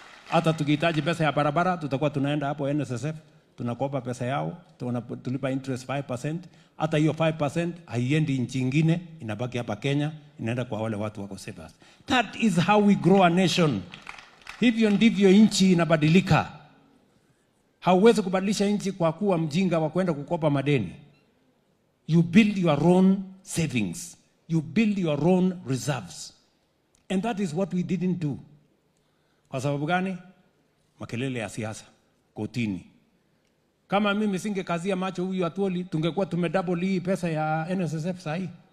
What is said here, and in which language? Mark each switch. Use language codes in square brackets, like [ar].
[sw] Hata tukihitaji pesa ya barabara tutakuwa tunaenda hapo NSSF, tunakopa pesa yao, tulipa interest 5%. Hata hiyo 5% haiendi nchi nyingine, inabaki hapa Kenya, inaenda kwa wale watu wako savers. [en] That is how we grow a nation. [sw] Hivyo ndivyo nchi inabadilika. Hauwezi kubadilisha nchi kwa kuwa mjinga wa kwenda kukopa madeni. [en] You build your own savings. You build your own reserves. And that is what we didn't do. [sw] Kwa sababu gani? Makelele ya siasa, kotini. Kama mimi singekazia macho huyu Atuoli, tungekuwa tumedouble hii pesa ya NSSF sahi.